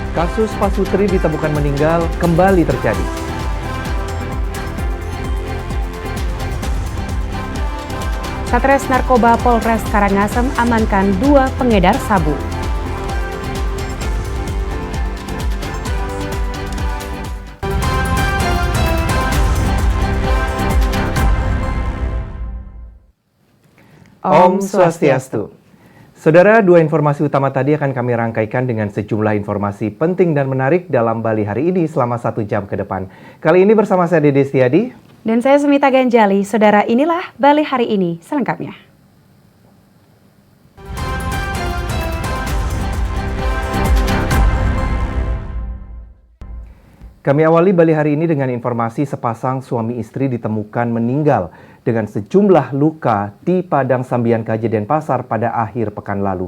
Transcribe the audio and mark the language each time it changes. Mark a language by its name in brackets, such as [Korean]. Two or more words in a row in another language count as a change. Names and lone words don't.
[Indonesian] Kasus Pak Sutri ditemukan meninggal kembali terjadi. Satres Narkoba Polres Karangasem amankan 2 pengedar sabu. [Balinese] Om Swastiastu. [Indonesian] Saudara, 2 informasi utama tadi akan kami rangkaikan dengan sejumlah informasi penting dan menarik dalam Bali hari ini selama 1 jam ke depan. Kali ini bersama saya Dede Setiadi. Dan saya Smita Ganjali. Saudara, inilah Bali hari ini selengkapnya. Kami awali Bali hari ini dengan informasi sepasang suami istri ditemukan meninggal dengan sejumlah luka di Padang Sambian KJ Denpasar pada akhir pekan lalu.